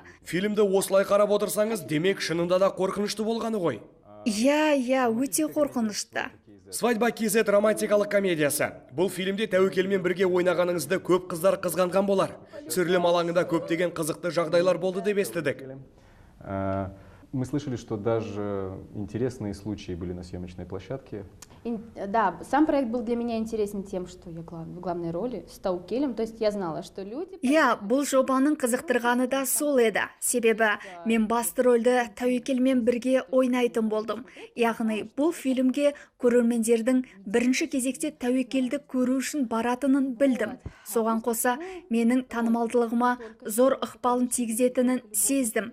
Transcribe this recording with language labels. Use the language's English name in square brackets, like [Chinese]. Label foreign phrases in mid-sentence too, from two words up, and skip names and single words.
[Kazakh] Фильмді осылай қарап отырсаңыз, демек шынында да қорқынышты болғаны ғой? Иә, өте қорқынышты. Свадьба KZ романтикалық комедиясы. Бұл фильмде Тәуекелмен бірге ойнағаныңызды көп қыздар қызғанған болар. Түсірілім алаңында көптеген қызықты жағдайлар болды деп естідік. [Russian] Мы слышали, что даже интересные случаи были на съемочной площадке. Да, сам проект был для меня интересен тем, что я в главной роли с Тәуекелем, то есть я знала, что люди... [Kazakh] Иә, бұл жобаның қызықтырғаны да сол еді. Себебі мен басты рөлді Тәуекелмен бірге ойнайтын болдым. Яғни бұл фильмге көрермендердің бірінші кезекте Тәуекелді көру үшін баратынын білдім. Соған қоса менің танымалдылығыма зор ықпалын тигізетінін сездім.